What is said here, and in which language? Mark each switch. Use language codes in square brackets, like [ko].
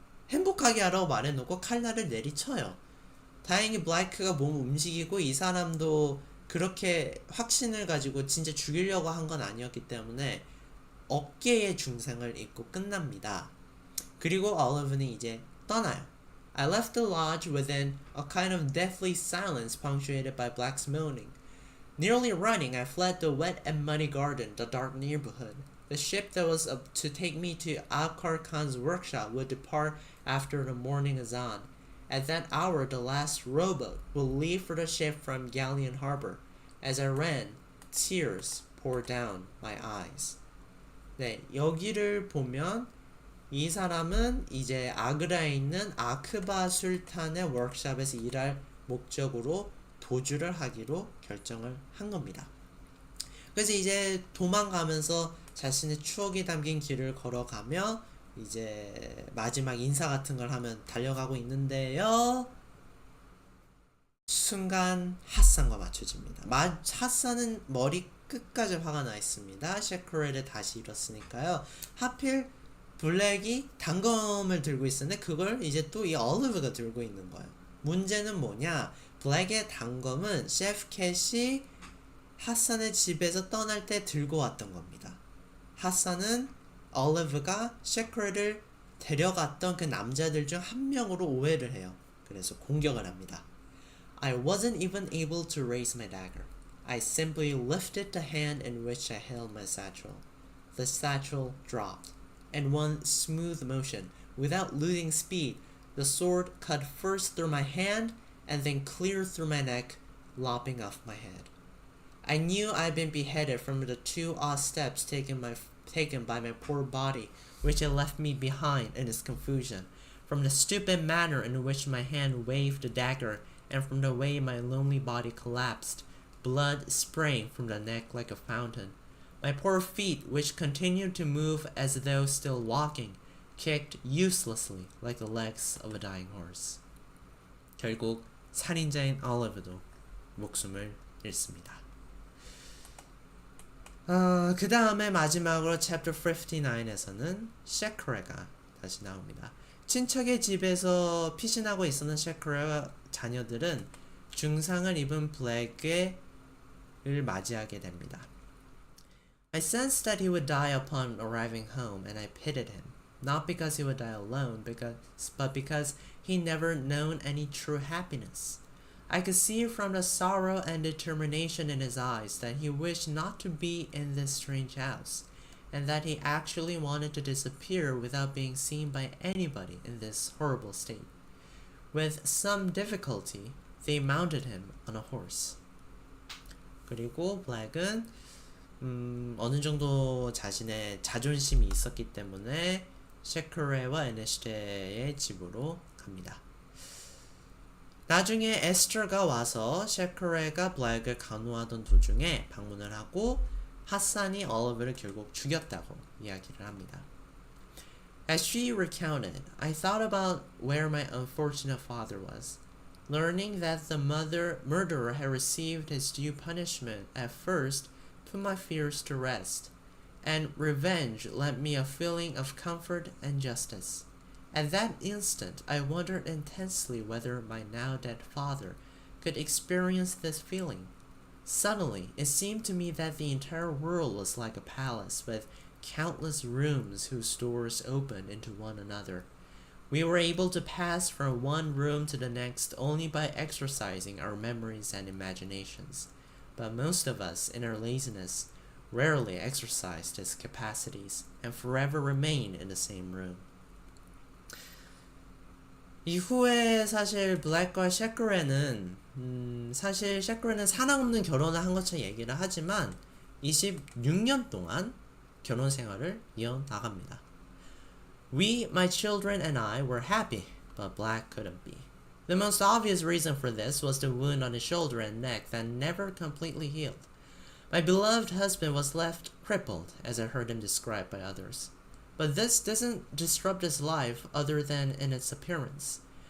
[ko] 행복하게 하라고 말해놓고 칼날을 내리쳐요. 다행히 블라이크가 몸을 움직이고 이 사람도 그렇게 확신을 가지고 진짜 죽이려고 한 건 아니었기 때문에 어깨에 중상을 입고 끝납니다. 그리고 올리브는 이제 떠나요. [en] I left the lodge within a kind of deathly silence punctuated by Black's moaning. Nearly running, I fled the wet and muddy garden, the dark neighborhood. The ship that was to take me to Alkar Khan's workshop would depart after the morning azan. At that hour, the last rowboat will leave for the ship from Galleon Harbor. As I ran, tears poured down my eyes. [ko] 네, 여기를 보면 이 사람은 이제 아그라에 있는 아크바 술탄의 워크숍에서 일할 목적으로 도주를 하기로 결정을 한 겁니다. 그래서 이제 도망가면서 자신의 추억이 담긴 길을 걸어가며 이제 마지막 인사 같은 걸 하면 달려가고 있는데요. 순간 핫산과 맞춰집니다. 핫산은 머리 끝까지 화가 나 있습니다. 셰크레를 다시 잃었으니까요. 하필 블랙이 단검을 들고 있었는데 그걸 이제 또 이 올리브가 들고 있는 거예요. 문제는 뭐냐? 블랙의 단검은 셰프 캣이 핫산의 집에서 떠날 때 들고 왔던 겁니다. 핫산은 올리브가 셰크레를 데려갔던 그 남자들 중 한 명으로 오해를 해요. 그래서 공격을 합니다. [en] I wasn't even able to raise my dagger. I simply lifted the hand in which I held my satchel. The satchel dropped. In one smooth motion, without losing speed, the sword cut first through my hand and then clear through my neck, lopping off my head. I knew I'd been beheaded from the 2 odd steps taken by my poor body, which had left me behind in its confusion, from the stupid manner in which my hand waved the dagger, and from the way my lonely body collapsed, blood spraying from the neck like a fountain. My poor feet, which continued to move as though still walking, kicked uselessly like the legs of a dying horse. [ko] 결국 살인자인 올리브도 목숨을 잃습니다. 그 다음에 마지막으로 챕터 59에서는 셰크레가 다시 나옵니다. 친척의 집에서 피신하고 있었던 셰크레와 자녀들은 중상을 입은 블랙을 맞이하게 됩니다. [en] I sensed that he would die upon arriving home, and I pitied him, not because he would die alone, but because he never known any true happiness. I could see from the sorrow and determination in his eyes that he wished not to be in this strange house, and that he actually wanted to disappear without being seen by anybody in this horrible state. With some difficulty, they mounted him on a horse. [ko] 그리고 블랙은 어느 정도 자신의 자존심이 있었기 때문에 셰크레와 에네시테의 집으로 갑니다. 나중에 에스터가 와서 셰크레가 블랙을 간호하던 도중에 방문을 하고 핫산이 올리브를 결국 죽였다고 이야기를 합니다. [en] As she recounted, I thought about where my unfortunate father was. Learning that the murderer had received his due punishment at first put my fears to rest, and revenge lent me a feeling of comfort and justice. At that instant, I wondered intensely whether my now dead father could experience this feeling. Suddenly, it seemed to me that the entire world was like a palace with countless rooms whose doors opened into one another. We were able to pass from one room to the next only by exercising our memories and imaginations. But most of us, in our laziness, rarely exercised its capacities and forever remained in the same room. [ko] 이후에 사실 블랙과 셰크레는 사실 셰크레는 사랑 없는 결혼을 한 것처럼 얘기를 하지만 26년 동안 결혼 생활을 이어나갑니다. [en] We, my children and I were happy, but Black couldn't be. The most obvious reason for this was the wound on his shoulder and neck that never completely healed. My beloved husband was left crippled, as I heard him described by others. But this doesn't disrupt his life other than in its appearance.